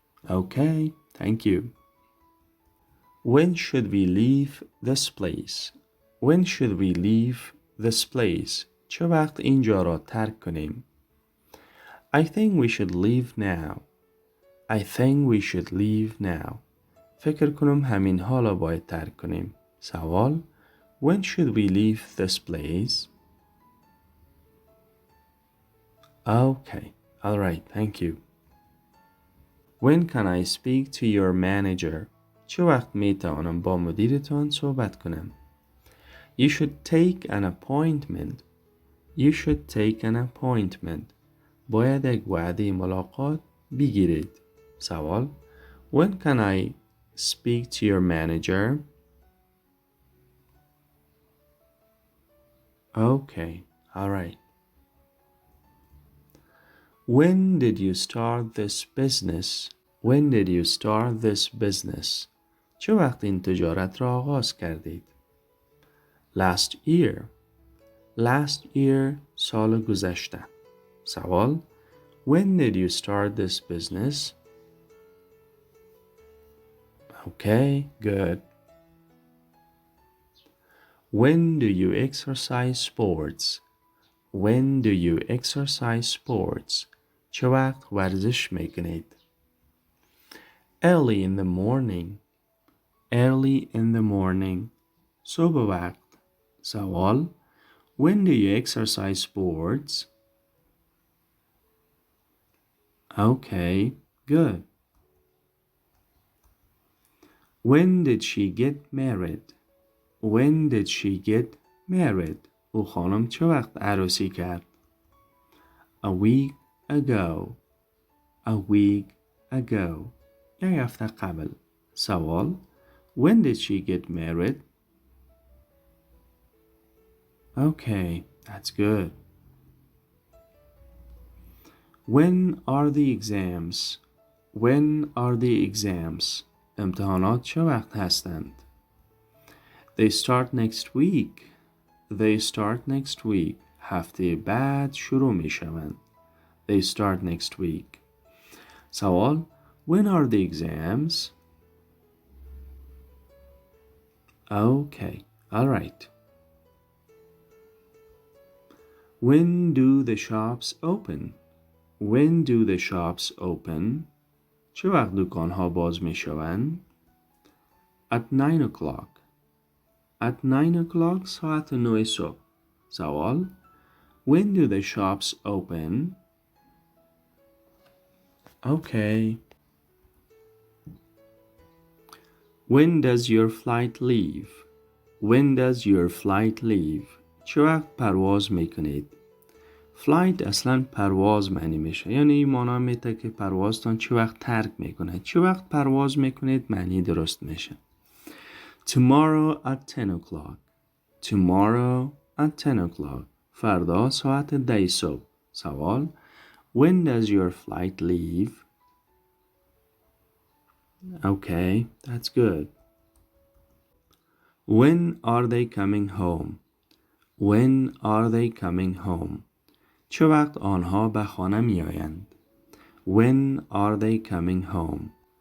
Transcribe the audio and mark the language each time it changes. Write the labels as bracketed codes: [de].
[en] Okay, thank you. When should we leave this place? When should we leave this place? [fa] چه وقت اینجا را ترک کنیم؟ [en] I think we should leave now. I think we should leave now. [fa] فکر کنم همین حالا باید ترک کنیم. سوال [en] When should we leave this place? Okay, alright, thank you. When can I speak to your manager? [fa] چه وقت می توانم با مدیرتان صحبت کنم؟ [en] You should take an appointment. You should take an appointment. [fa] باید یک وعده ملاقات بگیرید. سوال [en] When can I speak to your manager? Okay, alright. When did you start this business? When did you start this business? [fa] چه وقت این تجارت را آغاز کردید؟ [en] Last year. Last year [fa] سال گذشته. سوال [en] When did you start this business? Okay, good. When do you exercise sports? When do you exercise sports? [fa] چه وقت ورزش میکنید؟ [en] Early in the morning. Early in the morning. [fa] صبح وقت. سوال [en] When do you exercise sports? Okay, good. When did she get married? When did she get married? [fa] او خانم چه وقت عروسی کرد؟ [en] A week ago. A week ago. [fa] یک هفته قبل. سوال [en] When did she get married? Okay, that's good. When are the exams? When are the exams? [fa] امتحانات چه وقت هستند؟ [en] They start next week. They start next week. [fa] هفته بعد شروع می شوند. [en] They start next week. [fa] سوال [en] When are the exams? Okay, all right. When do the shops open? When do the shops open? [fa] چه وقت دکان ها باز می شوند؟ [en] At 9 o'clock. At 9 o'clock [fa] ساعت 9 صبح. سوال [en] When do the shops open? Okay. When does your flight leave? When does your flight leave? [fa] چه وقت پرواز میکنید؟ فلایت اصلا پرواز معنی میشه، یعنی این معنی میده که پروازتان چه وقت ترک میکنه. چه وقت پرواز میکنید معنی درست میشه. [en] Tomorrow at 10 o'clock. Tomorrow at 10 o'clock. [fa] فردا ساعت 10 صبح. سوال [en] When does your flight leave? Okay, that's good. When are they coming home? When are they coming home? [fa] چه وقت آنها به خانه می آیند؟ [en] When are they coming home?